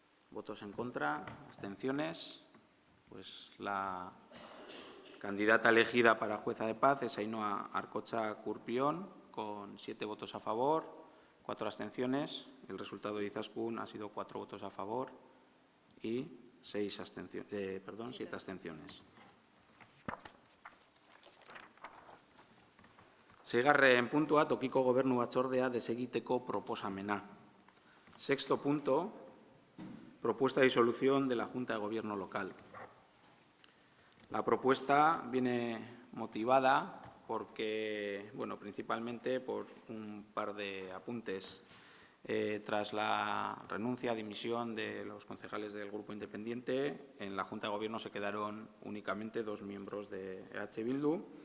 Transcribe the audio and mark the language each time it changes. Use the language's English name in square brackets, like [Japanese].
[Spanish] Votos en contra, abstenciones. Pues la candidata elegida para jueza de paz es Ainhoa Arcocha Curpión, con 7 votos a favor, 4 abstenciones. El resultado de Izaskun ha sido 4 votos a favor y 7 abstenciones. [Basque] Seigarren puntua, tokiko gobernu batzordea desegiteko proposamena. [Spanish] Sexto punto, propuesta de disolución de la Junta de Gobierno local. La propuesta viene motivada porque, bueno, principalmente por un par de apuntes. Tras la renuncia, dimisión de los concejales del Grupo Independiente, en la Junta de Gobierno se quedaron únicamente 2 miembros de EH Bildu.